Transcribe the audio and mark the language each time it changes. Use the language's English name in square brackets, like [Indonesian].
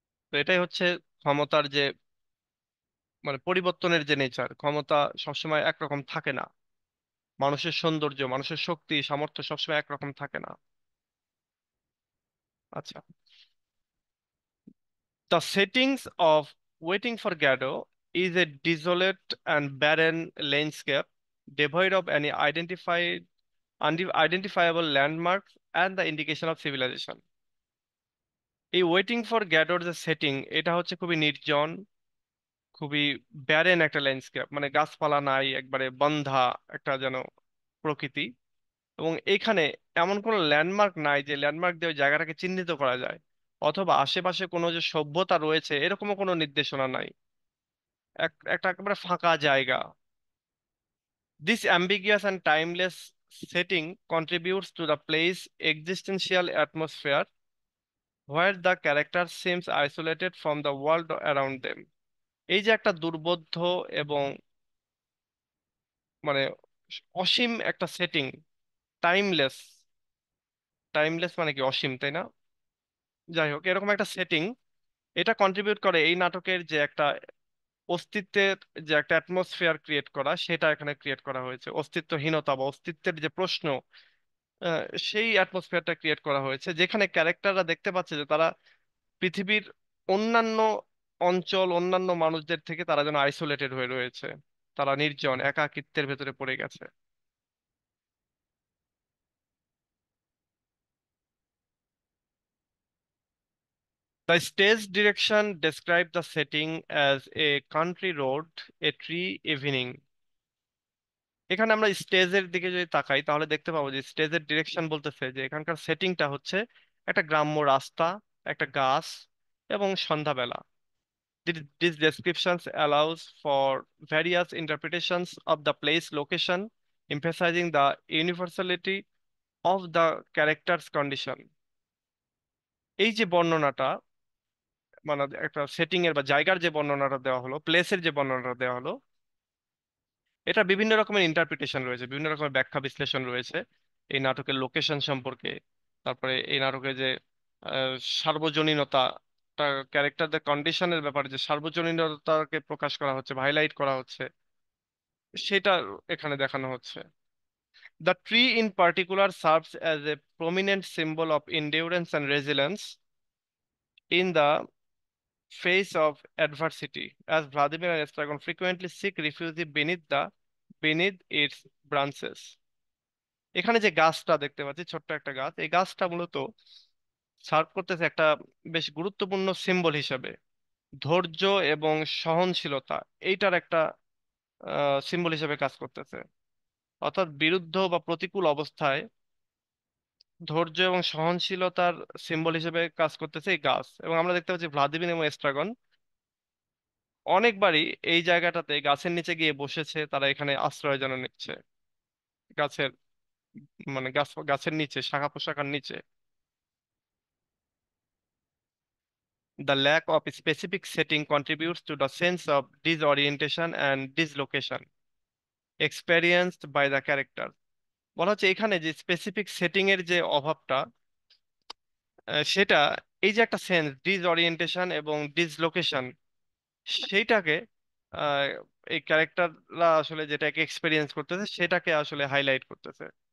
[Bangla] তো এটাই হচ্ছে ক্ষমতার যে, মানে পরিবর্তনের যে নেচার, ক্ষমতা সবসময় একরকম থাকে না। মানুষের সৌন্দর্য, মানুষের শক্তি, সামর্থ্য সবসময় একরকম থাকে না। [English] আচ্ছা, the settings of Waiting for Godot is a desolate and barren landscape, devoid of any identifiable landmarks and the indication of civilization। [Bangla] এই ওয়েটিং ফর গ্যাডোর যে সেটিং, এটা হচ্ছে খুবই নির্জন, খুবই ব্যারেন একটা ল্যান্ডস্কেপ, মানে গাছপালা নাই, একবারে বন্ধা একটা যেন প্রকৃতি। এবং এইখানে এমন কোনো ল্যান্ডমার্ক নাই যে ল্যান্ডমার্ক দিয়ে ওই জায়গাটাকে চিহ্নিত করা যায়, অথবা আশেপাশে কোনো যে সভ্যতা রয়েছে এরকমও কোনো নির্দেশনা নাই। একটা একেবারে ফাঁকা জায়গা। [English] This ambiguous and timeless setting contributes to the play's existential atmosphere, where the character seems isolated from the world around them। [Bangla] এই যে একটা দুর্বোধ্য এবং মানে অসীম একটা সেটিং, টাইমলেস। টাইমলেস মানে কি? অসীম, তাই না? যাই হোক, এরকম একটা সেটিং, এটা কন্ট্রিবিউট করে এই নাটকের যে একটা অস্তিত্বের, যে একটা অ্যাটমসফিয়ার ক্রিয়েট করা, সেটা এখানে ক্রিয়েট করা হয়েছে। অস্তিত্বহীনতা বা অস্তিত্বের যে প্রশ্ন, আহ, সেই অ্যাটমসফিয়ারটা ক্রিয়েট করা হয়েছে, যেখানে ক্যারেক্টাররা দেখতে পাচ্ছে যে তারা পৃথিবীর অন্যান্য অঞ্চল, অন্যান্য মানুষদের থেকে তারা যেন আইসোলেটেড হয়ে রয়েছে। তারা নির্জন, একাকিত্বের ভেতরে পড়ে গেছে। [English] The stage direction described the setting as a country road, a tree evening। [Bangla] এখানে আমরা স্টেজের দিকে যদি তাকাই তাহলে দেখতে পাবো যে স্টেজের ডিরেকশন বলতেছে যে এখানকার সেটিংটা হচ্ছে একটা গ্রাম্য রাস্তা, একটা গাছ এবং সন্ধ্যাবেলা। [English] These descriptions allows for various interpretations of the place location, emphasizing the universality of the character's condition. [Bangla] এই যে বর্ণনাটা, মানে একটা সেটিং এর বা জায়গার যে বর্ণনাটা দেওয়া হলো, প্লেসের যে বর্ণনাটা দেওয়া হলো, এটা বিভিন্ন রকমের ইন্টারপ্রিটেশন রয়েছে, বিভিন্ন রকমের ব্যাখ্যা বিশ্লেষণ রয়েছে এই নাটকের লোকেশন সম্পর্কে। তারপরে এই নাটকে যে আহ, সার্বজনীনতা, ক্যারেক্টারদের কন্ডিশনের ব্যাপারে যে সার্বজনীনতাকে প্রকাশ করা হচ্ছে, হাইলাইট করা হচ্ছে, সেটা এখানে দেখানো হচ্ছে। [English] The tree in particular serves as a prominent symbol of endurance and resilience in the face of adversity, as Vladimir and Estragon frequently seek refuge beneath its branches. [Bangla] এখানে যে গাছটা দেখতে পাচ্ছি, ছোট্ট একটা গাছ, এই গাছটা মূলত সার্ভ করতেছে একটা বেশ গুরুত্বপূর্ণ সিম্বল হিসেবে ধৈর্য এবং সহনশীলতা, এইটার একটা সিম্বল হিসেবে কাজ করতেছে। অর্থাৎ বিরুদ্ধ বা প্রতিকূল অবস্থায় ধৈর্য এবং সহনশীলতার সিম্বল হিসেবে কাজ করতেছে এই গাছ। এবং আমরা দেখতে পাচ্ছি ভ্লাদিমির এবং এস্ট্রাগন অনেকবারই এই জায়গাটাতে গাছের নিচে গিয়ে বসেছে, তারা এখানে আশ্রয় যেন নিচ্ছে গাছের, মানে গাছের নিচে, শাখা প্রশাখার নিচে। [English] The lack of specific setting contributes to the sense of disorientation and dislocation experienced by the character. [Bangla] বলা হচ্ছে এখানে যে স্পেসিফিক সেটিং এর যে অভাবটা, সেটা এই যে একটা সেন্স ডিসঅরিয়েন্টেশন এবং ডিসলোকেশন, সেইটাকে আহ, এই ক্যারেক্টাররা আসলে যেটাকে এক্সপেরিয়েন্স করতেছে সেটাকে আসলে হাইলাইট করতেছে।